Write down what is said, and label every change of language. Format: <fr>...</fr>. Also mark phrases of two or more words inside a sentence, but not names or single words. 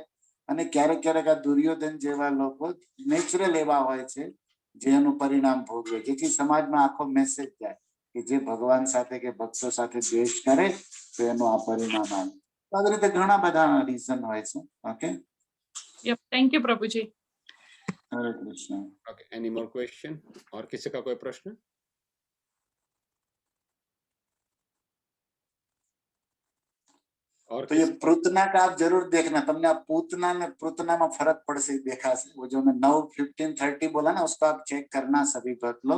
<gu>અને ક્યારેક ક્યારેક આ દુર્યોધન જેવા લોકો નેચરલ એવા હોય છે જેનું પરિણામ ભોગવે, જેથી સમાજમાં આખો મેસેજ જાય કે જે ભગવાન સાથે કે ભક્તો સાથે દ્વેષ કરે તો એનું આ પરિણામ આવે. આવી રીતે ઘણા બધા રીઝન હોય છે. ઓકે,</gu> <en>thank you પ્રભુજી.</en> <hi>हरे कृष्ण.</hi> <en>Okay, any more question?</en> <hi>और किसी का कोई प्रश्न? और तो ये पृतना का आप जरूर देखना, तुमने आप पूतना में पृतना में फर्क पड़ से देखा से, वो जो मैं 9, 15, 30 बोला ना उसको आप चेक करना सभी भक्त लोग.</hi>